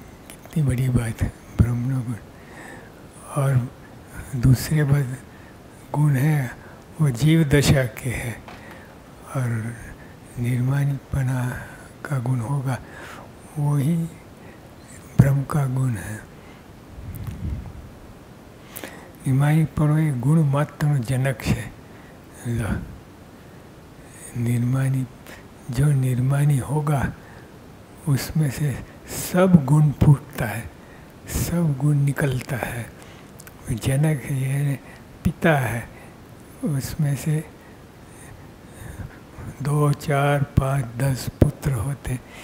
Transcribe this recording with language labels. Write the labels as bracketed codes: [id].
[hi] कितनी बड़ी बात है ब्रह्मनो गुण. और दूसरे गुण है वो जीव दशा के है, और निर्माणीपना का गुण होगा वो ही ब्रह्म का गुण है. [gu] निर्माणीपणो એ ગુણ માત્રનો જનક છે. [hi] निर्मानी, जो निर्मानी होगा उसमें से सब गुण फूटता है, सब गुण निकलता है। जनक ये पिता है, उसमें से 2, 4, 5, 10 पुत्र होते।